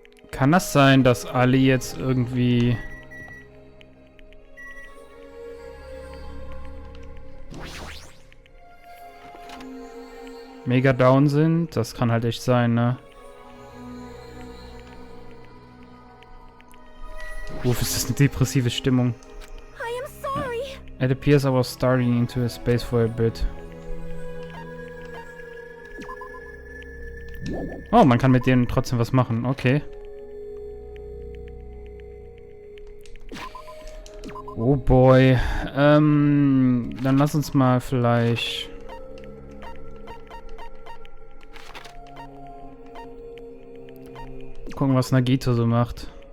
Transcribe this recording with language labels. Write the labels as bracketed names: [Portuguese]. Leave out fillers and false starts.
[German] Kann das sein, dass alle jetzt irgendwie mega down sind? Das kann halt echt sein, ne? Ist das eine depressive Stimmung? [English] It appears I was starting into a space for a bit. [German] Oh, man kann mit denen trotzdem was machen. Okay. Oh boy. Dann lass uns mal vielleicht gucken, was Nagito so macht.